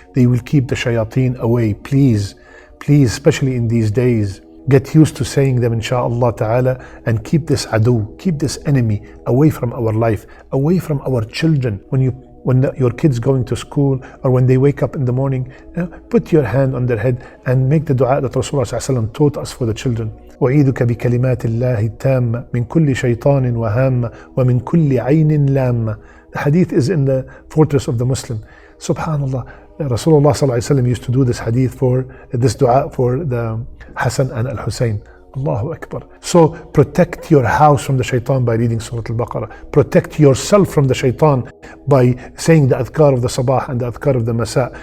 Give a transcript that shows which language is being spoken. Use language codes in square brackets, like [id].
[en] They will keep the shayateen away. Please, especially in these days, get used to saying them, insha'Allah ta'ala, and keep this adu, keep this enemy away from our life, away from our children. When your kids going to school, or when they wake up in the morning, put your hand on their head and make the dua that Rasulullah taught us for the children. [ar] أعيذك بكلمات الله التامة من كل شيطان وهامة ومن كل عين لامة. [en] The hadith is in the fortress of the Muslim. Subhanallah. Rasulullah used to do this hadith for this dua for the Hassan and Al-Hussein. Allahu Akbar. So protect your house from the shaitan by reading Surah Al-Baqarah. Protect yourself from the shaitan by saying the adhkar of the sabah and the adhkar of the masa.